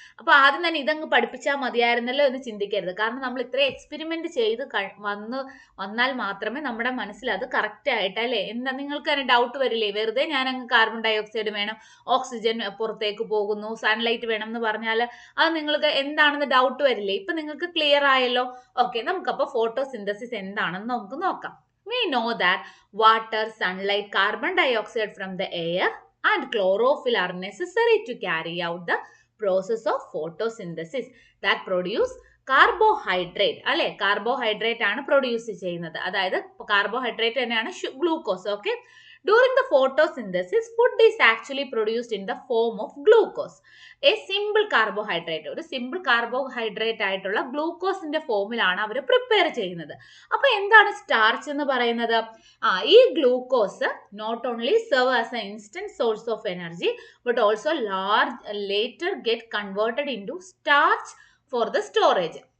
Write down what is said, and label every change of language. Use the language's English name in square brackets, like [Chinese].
[Malayalam] അപ്പൊ ആദ്യം തന്നെ ഇതങ്ങ് പഠിപ്പിച്ചാൽ മതിയായിരുന്നല്ലോ എന്ന് ചിന്തിക്കരുത്. കാരണം നമ്മൾ ഇത്രയും എക്സ്പെരിമെന്റ് ചെയ്ത് വന്നാൽ മാത്രമേ നമ്മുടെ മനസ്സിൽ അത് കറക്റ്റ് ആയിട്ട്, അല്ലെ? എന്താ നിങ്ങൾക്ക് തന്നെ ഡൗട്ട് വരില്ലേ? വെറുതെ ഞാൻ അങ്ങ് കാർബൺ ഡൈ ഓക്സൈഡ് വേണം, ഓക്സിജൻ പുറത്തേക്ക് പോകുന്നു, സൺലൈറ്റ് വേണം എന്ന് പറഞ്ഞാൽ അത് നിങ്ങൾക്ക് എന്താണെന്ന് ഡൗട്ട് വരില്ലേ? ഇപ്പൊ നിങ്ങൾക്ക് ക്ലിയർ ആയല്ലോ. ഓക്കെ, നമുക്കപ്പോ ഫോട്ടോസിന്തസിസ് എന്താണെന്ന് നമുക്ക് നോക്കാം. [English] We know that water, sunlight, carbon dioxide from the air and chlorophyll are necessary to carry out the process of photosynthesis that produce carbohydrate. [Malayalam] അല്ലെ? കാർബോഹൈഡ്രേറ്റ് ആണ് പ്രൊഡ്യൂസ് ചെയ്യുന്നത്. അതായത് കാർബോഹൈഡ്രേറ്റ് തന്നെയാണ് glucose. [English] Okay, during the photosynthesis food is actually produced in the form of glucose, a simple carbohydrate. [Malayalam] ഒരു simple carbohydrate ആയിട്ടുള്ള ഗ്ലൂക്കോസിന്റെ ഫോമിലാണ് അവർ prepare ചെയ്യുന്നത്. അപ്പൊ എന്താണ് സ്റ്റാർച്ച് എന്ന് പറയുന്നത്? [English] ഈ glucose not only serve as a instant source of energy but also later get converted into starch for the storage.